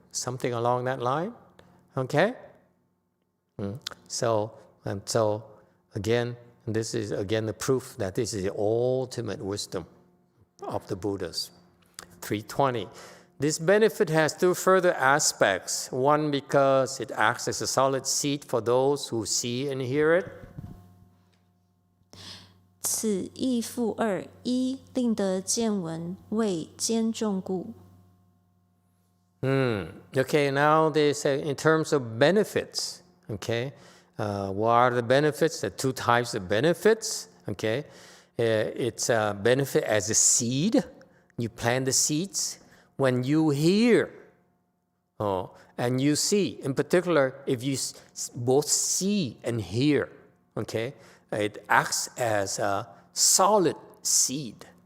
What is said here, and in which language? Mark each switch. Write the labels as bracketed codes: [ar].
[en] Something along that line. Okay? So again, this is again the proof that this is the ultimate wisdom of the Buddhas. 320. This benefit has two further aspects. One, because it acts as a solid seed for those who see and hear it. [zh] 此义复二：一，令得见闻，为兼重故。 [en] Okay, now they say in terms of benefits. Okay, what are the benefits? There are two types of benefits. Okay, it's a benefit as a seed. You plant the seeds. When you hear and you see, in particular, if you both see and hear, okay, it acts as a solid seed.